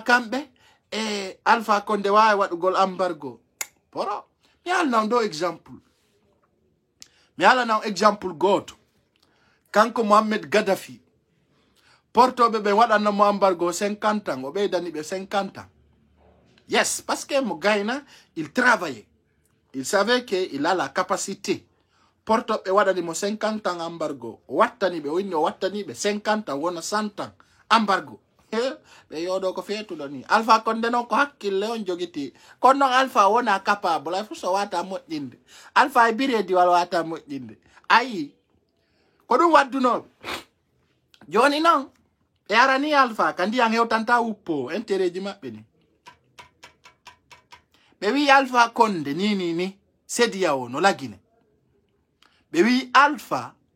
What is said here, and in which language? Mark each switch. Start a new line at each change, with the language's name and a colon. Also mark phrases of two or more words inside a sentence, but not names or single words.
Fula: kamɓe Alpha Condé wawi waɗugol embargo poro mi yalnan ɗo exemple mi yalanan exemple goto kanko Mohamed Gaddafi portoɓe ɓe waɗannamo embargo 50 ans o ɓeydani ɓe 50 ans
French: yes parce que
Fula: mo gayna
French: il travaillait il savait que il a la capacité
Fula: portoɓe waɗanimo
French: 50 ans embargo
Fula: o wattani ɓe o inni o wattani ɓe 50 ans wona 100 ans embargo ɓe yoɗo ko feetuɗo ni Alpha Condé noon ko hakkille on jogiti kono noon Alpha wona capable ay fu so wata moƴƴinde Alpha e biredi wal wata moƴƴinde ayi ko ɗum waddunoɓe joni noon e arani Alpha ka ndiyan hewtanta wuppo intérêt ji maɓɓe ni ɓe wi Alpha Condé ni sediya o no lagine ɓe wi Alpha